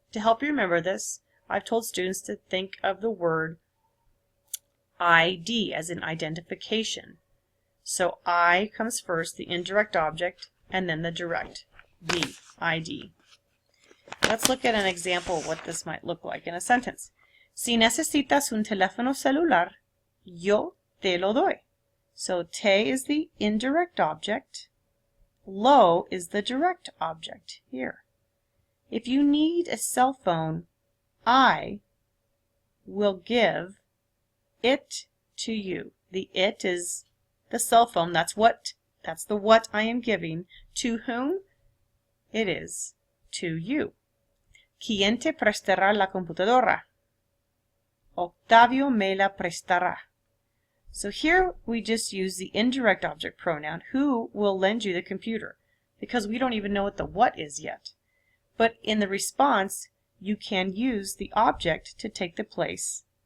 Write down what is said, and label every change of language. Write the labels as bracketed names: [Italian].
[English] To help you remember this, I've told students to think of the word ID as in identification. So I comes first, the indirect object, and then the direct, the ID. Let's look at an example of what this might look like in a sentence. [Spanish] Si necesitas un teléfono celular, yo te lo doy. [English] So te is the indirect object. Lo is the direct object here. If you need a cell phone, I will give it to you. The it is the cell phone. That's the what I am giving. To whom? It is to you. [Spanish] ¿Quién te prestará la computadora? Octavio me la prestará. [English] So here we just use the indirect object pronoun, who will lend you the computer, because we don't even know what the what is yet. But in the response, you can use the object to take the place.